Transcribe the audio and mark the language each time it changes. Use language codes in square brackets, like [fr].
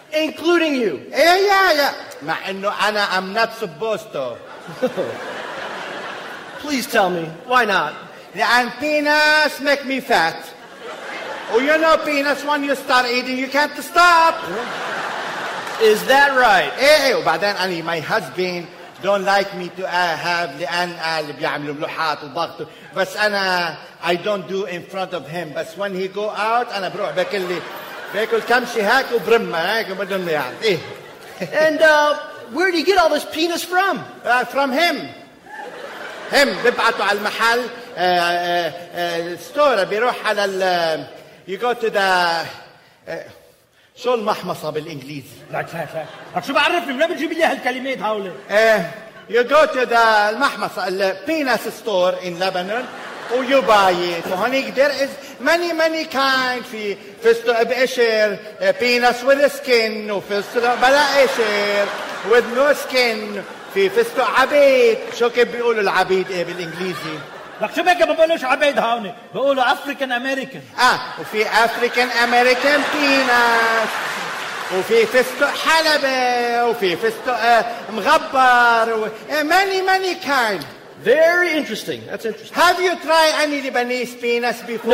[en] Including you. Yeah, yeah, yeah. [ar] مع أنه أنا [en] I'm not supposed to. Please tell me. Why not? [ar] لأن [en] penis make me fat. Oh, you know penis, when you start eating, you can't stop. Is that right? Yeah, yeah. [ar] وبعدين أنا [en] my husband don't like me to have [ar] لأن اللي بيعملوا ملوحات وضغط. بس أنا [en] I don't do in front of him. [ar] بس [en] when he go out, [ar] أنا بروح بكل لي. باكل كمشي هاك وبرمه هاك وبدون يعني ايه [en] and where do you get all this penis from? From him. [ar] Him ببعته على المحل ستور بيروح على ال [en] you go to the [ar] شو المحمصه بالانجليزي؟ لا لا لا شو بعرفني منين بتجيب لي هالكلمات هول؟ [en] You go to the [ar] المحمصه ال [en] penis store in Lebanon Oh, you buy it. So, honey, there is many, many kinds. [ar] في فستو بقشر, [en] penis with skin, [ar] وفستو بلا قشر, [en] with no skin. [ar] في فستو عبيد. شو كيف بيقولوا العبيد إيه بالإنجليزي؟ لك شو بيك ما بقولوش عبيد هوني. [en] بيقولوا African American. [ar] وفي [en] African American penis. [ar] وفي فستو حلبة. وفي فستو مغبر. [en] Many, many kinds. Very interesting. That's interesting. Have you tried any Lebanese penis before?